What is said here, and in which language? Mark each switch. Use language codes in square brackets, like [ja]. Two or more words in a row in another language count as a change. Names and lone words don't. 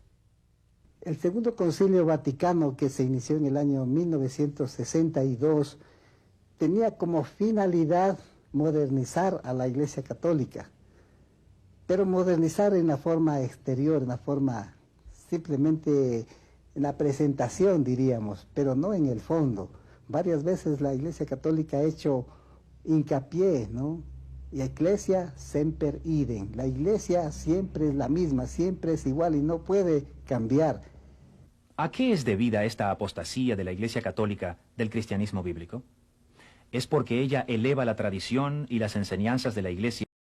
[es] El Segundo Concilio Vaticano, que se inició en el año 1962, tenía como finalidad modernizar a la Iglesia Católica, pero modernizar en la forma exterior, en la forma simplemente en la presentación, diríamos, pero no en el fondo. Varias veces la Iglesia Católica ha hecho hincapié, ¿no? [la] Y Ecclesia semper idem. [es] La Iglesia siempre es la misma, siempre es igual y no puede cambiar. ¿A qué es debida esta apostasía de la Iglesia Católica del cristianismo bíblico? ¿Es porque ella eleva la tradición y las enseñanzas de la Iglesia